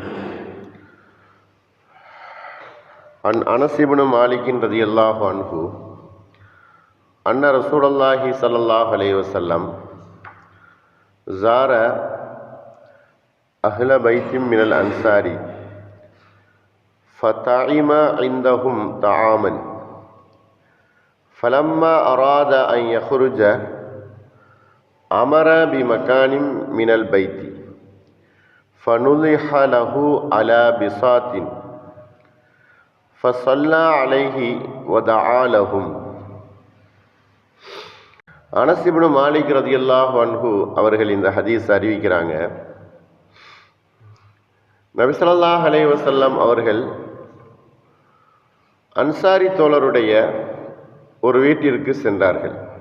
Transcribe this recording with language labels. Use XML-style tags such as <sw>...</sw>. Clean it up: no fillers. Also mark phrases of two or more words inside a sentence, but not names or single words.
<ar>عن أنس بن مالك رضي الله عنه أن رسول الله صلى الله عليه وسلم زار أهل بيت من الأنصار فطعم عندهم طعاما فلما أراد أن يخرج أمر بمكان من البيت فنضح له على بساط فصلى عليه ودعا لهم.</ar> <ta>அனஸ் இப்னு மாலிக்</ta> <ar>رضي الله عنه</ar> <ta>அவர்கள் இந்த ஹதீஸ் அறிவிக்கிறாங்க. நபி</ta> <ar>صلى الله عليه وسلم</ar> <ta>அவர்கள் அன்சாரி தோழருடைய ஒரு வீட்டிற்கு சென்றார்கள்.</ta>